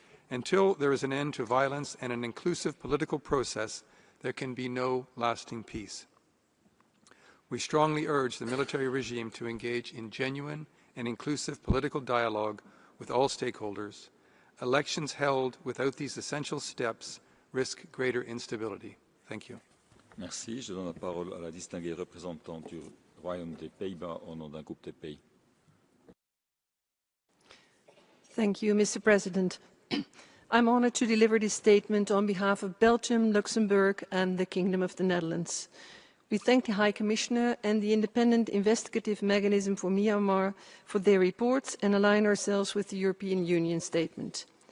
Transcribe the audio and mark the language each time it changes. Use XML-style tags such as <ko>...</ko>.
<en>Until there is an end to violence and an inclusive political process, there can be no lasting peace. We strongly urge the military regime to engage in genuine and inclusive political dialogue with all stakeholders. Elections held without these essential steps risk greater instability. Thank you.</en> <fr>Merci. Je donne la parole à la distinguée représentante du Royaume des Pays-Bas au nom d'un groupe de pays.</fr> <en>Thank you, Mr. President. I'm honored to deliver this statement on behalf of Belgium, Luxembourg, and the Kingdom of the Netherlands. We thank the High Commissioner and the Independent Investigative Mechanism for Myanmar for their reports and align ourselves with the European Union statement.</en>